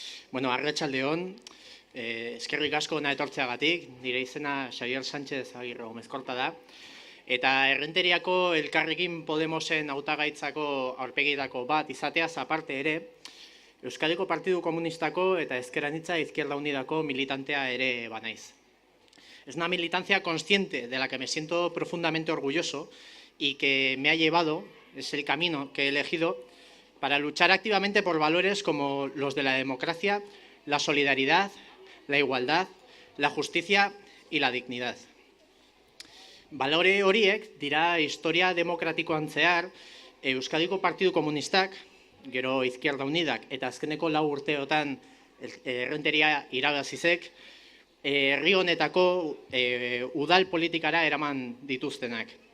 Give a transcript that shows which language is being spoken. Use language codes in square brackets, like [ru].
[eu] Bueno, arratsaldeon, eskerrik asko hona etortzeagatik, nire izena Xabier Sánchez Agirre Gomezkorta da, eta Errenteriako Elkarrekin Podemosen hautagaitzako aurpegietako bat izateaz aparte ere, Euskadiko Partidu Komunistako eta Ezker Anitza Izquierda Unidako militantea ere banaiz. [es] Es una militancia consciente de la que me siento profundamente orgulloso y que me ha llevado, es el camino que he elegido, para luchar activamente por valores como los de la democracia, la solidaridad, la igualdad, la justicia y la dignidad. [eu] Balore horiek dira historia demokratikoan zehar Euskadiko Partidu Komunistak, gero Izquierda Unidak eta azkeneko 4 urteotan Errenteria irabazizek, herri honetako udal politikara eraman dituztenak.